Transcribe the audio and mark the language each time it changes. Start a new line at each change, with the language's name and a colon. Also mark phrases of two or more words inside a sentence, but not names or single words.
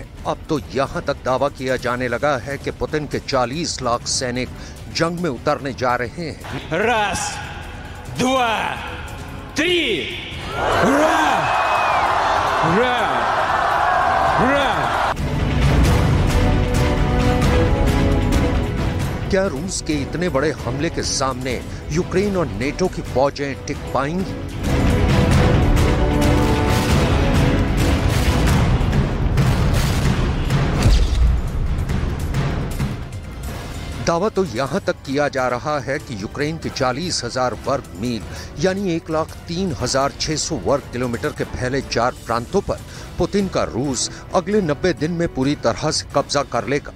Hindi: अब तो यहां तक दावा किया जाने लगा है कि पुतिन के 40 लाख सैनिक जंग में उतरने जा रहे हैं।
Russian: Раз, два, три! Ура! Ура! Ура!
Hindi: क्या रूस के इतने बड़े हमले के सामने यूक्रेन और नेटो की फौजें टिक पाएंगी? दावा तो यहां तक किया जा रहा है कि यूक्रेन के 40,000 वर्ग मील यानी 1,03,600 वर्ग किलोमीटर के फैले 4 प्रांतों पर पुतिन का रूस अगले 90 दिन में पूरी तरह से कब्जा कर लेगा।